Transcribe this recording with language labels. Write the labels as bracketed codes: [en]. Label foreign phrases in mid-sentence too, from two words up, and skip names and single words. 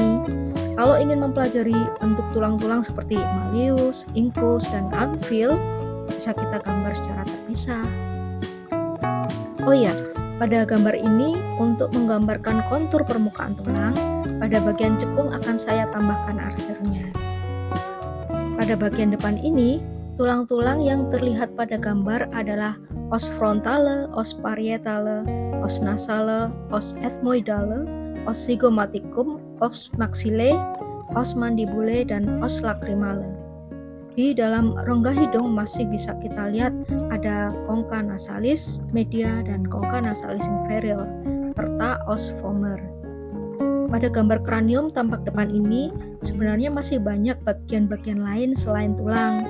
[id] Kalau ingin mempelajari bentuk tulang-tulang seperti malleus, incus, dan anvil, bisa kita gambar secara terpisah. Oh iya, pada gambar ini untuk menggambarkan kontur permukaan tulang, pada bagian cekung akan saya tambahkan arsernya. Pada bagian depan ini, tulang-tulang yang terlihat pada gambar adalah [la] os frontale, os parietale, os nasale, os ethmoidale, os zygomaticum, os maxillae, os mandibulae, [id] dan [la] os lacrimale. [id] Di dalam rongga hidung masih bisa kita lihat ada [la] congca nasalis media [id] dan [la] congca nasalis inferior, [id] serta [la] os vomer. [id] Pada gambar kranium tampak depan ini, sebenarnya masih banyak bagian-bagian lain selain tulang.